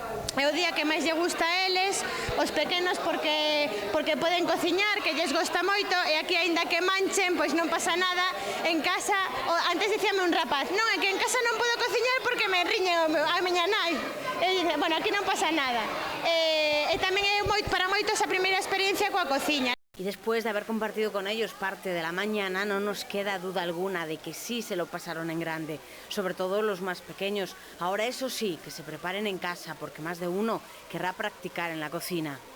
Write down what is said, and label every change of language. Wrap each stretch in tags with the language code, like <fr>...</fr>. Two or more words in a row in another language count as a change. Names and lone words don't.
<gl>é o día que máis lle gusta a eles, os pequenos porque poden cociñar, que lles gosta moito, e aquí aínda que manchen, pois non pasa nada. En casa, antes dicíame un rapaz, non, é que en casa non podo cociñar porque me riñe a miña nai. E dice, bueno, aquí non pasa nada. E tamén é para moitos a primeira experiencia coa cociña.</gl> <es>Y después de haber compartido con ellos parte de la mañana, no nos queda duda alguna de que sí se lo pasaron en grande, sobre todo los más pequeños. Ahora eso sí, que se preparen en casa, porque más de uno querrá practicar en la cocina.</es>